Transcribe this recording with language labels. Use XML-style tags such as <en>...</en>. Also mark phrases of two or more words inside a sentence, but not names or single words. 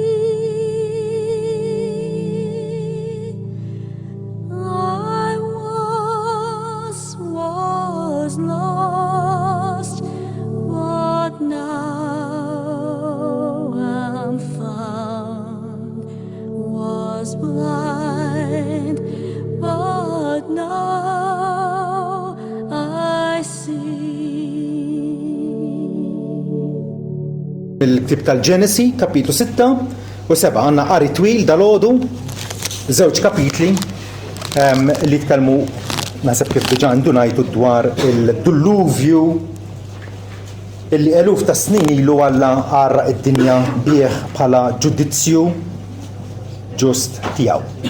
<en>I was lost, but now I'm found. Was blind, but now I see.</en> <mt>Il-Ktieb tal-Ġenesi, kapitlu 6 u 7 għandna qari twil dal-għodu, żewġ kapitli li tkellmu naħseb kif diġà ndunajtu dwar il-dilluvju illi eluf ta' snin ilu Alla għarraq id-dinja bih bħala ġudizzju ġust tiegħu.</mt>